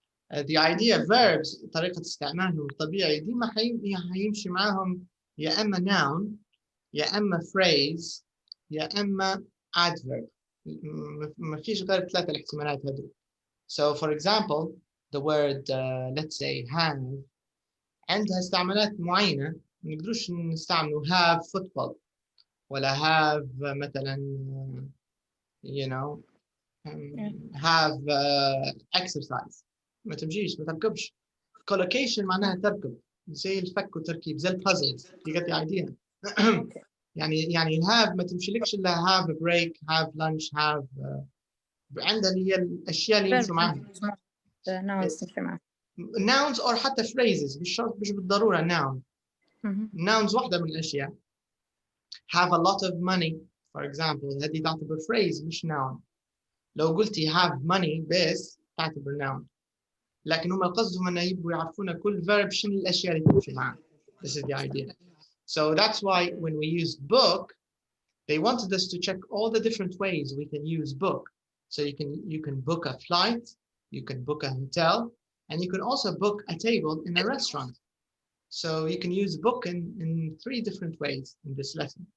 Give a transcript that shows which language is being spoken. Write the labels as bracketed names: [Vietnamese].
[English] The idea of verbs [Arabic] طريقة استعمالهم الطبيعي ديما هيمشي معاهم يا إما noun يا إما phrase يا إما adverb. ما فيش غير 3 الاحتمالات هذول. [English] So for example, the word let's say have [Arabic] عندها استعمالات معينة ما نقدروش نستعملوا [English] have football ولا have مثلا you know have exercise. [Arabic] ما تمشيش ما تركبش. collocation معناها تركب زي الفك والتركيب زي البازلز. [English] You get the idea. [Arabic] يعني have ما تمشيلكش إلا [English] have a break, have lunch, [Arabic] have عندها اللي هي الأشياء اللي يمشوا معها. nouns or حتى phrases مش شرط مش بالضرورة noun. nouns واحدة من الأشياء. [English] have a lot of money for example [Arabic] هذه تعتبر [English] phrase مش noun. [Arabic] لو قلتي [English] have money [Arabic] بس تعتبر noun. لكن هم قصدهم أن يبقوا يعرفون كل verb شنو الأشياء اللي تمشي معها. [English] This is the idea. So that's why when we used book, they wanted us to check all the different ways we can use book. So you can book a flight, you can book a hotel, and you can also book a table in a restaurant. So you can use book in 3 different ways in this lesson.